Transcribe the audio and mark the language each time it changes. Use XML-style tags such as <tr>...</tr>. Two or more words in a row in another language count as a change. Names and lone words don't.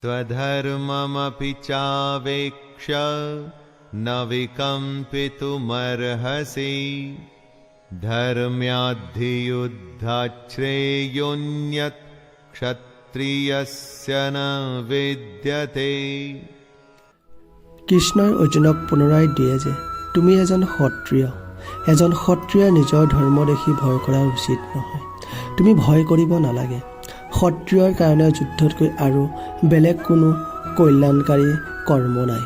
<sa>त्वधर्ममपि चावेक्ष्य न विकम्पितुमर्हसि धर्म्याद्धियुद्धाच्छ्रेयोऽन्यत् क्षत्रियस्य न विद्यते।</sa> <as>কৃষ্ণই অৰ্জুনক পুনৰাই দিয়ে যে তুমি এজন ক্ষত্ৰিয় নিজৰ ধৰ্ম দেখি ভয় কৰা উচিত নহয়। তুমি ভয় কৰিব নালাগে। ক্ষত্ৰিয়ৰ কাৰণে যুদ্ধতকৈ আৰু বেলেগ কোনো কল্যাণকাৰী কৰ্ম নাই।</as>